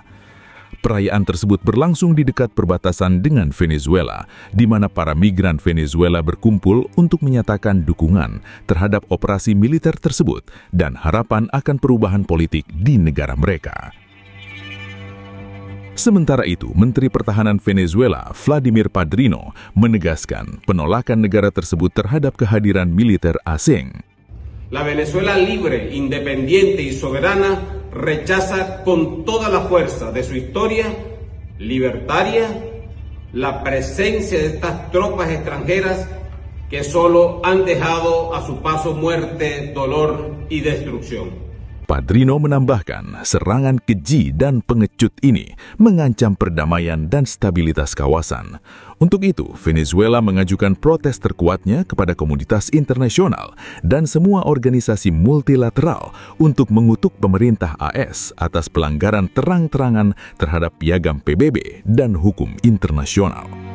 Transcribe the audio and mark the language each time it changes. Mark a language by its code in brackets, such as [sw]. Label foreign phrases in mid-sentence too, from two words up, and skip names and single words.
[id] Perayaan tersebut berlangsung di dekat perbatasan dengan Venezuela, di mana para migran Venezuela berkumpul untuk menyatakan dukungan terhadap operasi militer tersebut dan harapan akan perubahan politik di negara mereka. Sementara itu, Menteri Pertahanan Venezuela, Vladimir Padrino, menegaskan penolakan negara tersebut terhadap kehadiran militer asing. [es] La Venezuela libre, independiente y soberana rechaza con toda la fuerza de su historia libertaria la presencia de estas tropas extranjeras que solo han dejado a su paso muerte, dolor y destrucción. [id] Padrino menambahkan, serangan keji dan pengecut ini mengancam perdamaian dan stabilitas kawasan. Untuk itu, Venezuela mengajukan protes terkuatnya kepada komunitas internasional dan semua organisasi multilateral untuk mengutuk pemerintah AS atas pelanggaran terang-terangan terhadap piagam PBB dan hukum internasional.